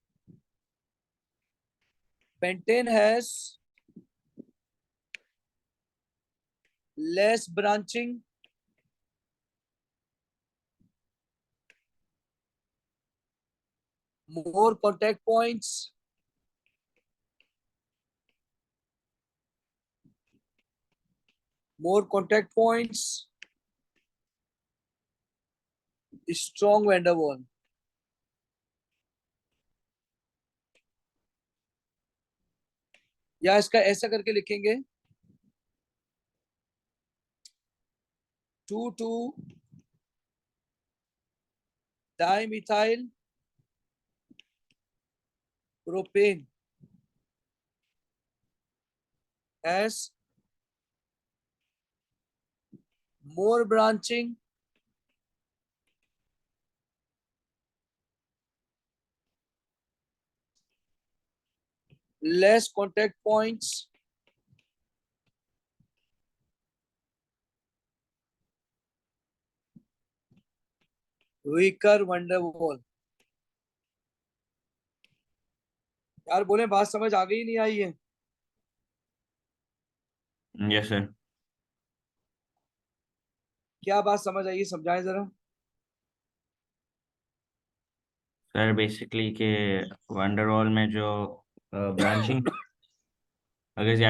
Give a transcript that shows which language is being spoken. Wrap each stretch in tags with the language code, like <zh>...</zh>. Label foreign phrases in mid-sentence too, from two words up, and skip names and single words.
<en>pentane has less branching, more contact points, strong van der Waal.</en> <hi>या इसका ऐसा करके लिखेंगे</hi> <en>2,2-dimethyl propane has more branching, less contact points, weaker van der Waal.</en> <hi>यार बोले बात समझ आ गई नहीं आई है?</hi> <en>Yes, sir.</en> <hi>क्या बात समझ आई, समझाएं जरा. सर बेसिकली के वंडरवॉल में जो ब्रांचिंग, अगर ज्यादा</hi>